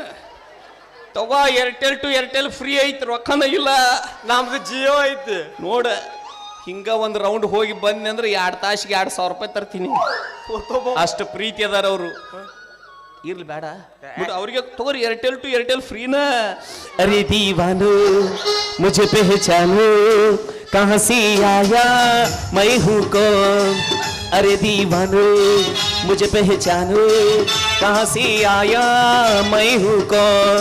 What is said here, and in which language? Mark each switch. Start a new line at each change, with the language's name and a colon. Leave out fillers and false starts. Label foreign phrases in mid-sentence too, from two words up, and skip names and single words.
Kannada: ತಗೋ ಏರ್ಟೆಲ್ ಟು ಏರ್ಟೆಲ್ ಫ್ರೀ ಐತಿ, ರೊಕ್ಕನ ಇಲ್ಲ. ನಮ್ದು ಜಿಯೋ ಐತಿ ನೋಡ. ಹಿಂಗ ಒಂದು ರೌಂಡ್ ಹೋಗಿ ಬಂದೆ ಅಂದ್ರೆ 2 ತಾಸಿಗೆ 2,000 ರೂಪಾಯಿ ತರ್ತೀನಿ. ಅಷ್ಟು ಪ್ರೀತಿ ಅದಾರ ಅವರು. ಇರ್ಲಿ ಬೇಡ ಅವ್ರಿಗೆ ತಗೋರಿ ಏರ್ಟೆಲ್ ಟು ಏರ್ಟೆಲ್ ಫ್ರೀನಾ.
Hindi: अरे दीवानो मुझे पहचानो कहाँ से आया मैं हूँ कौन. अरे दीवानो मुझे पहचानो कहाँ से आया मैं हूँ कौन.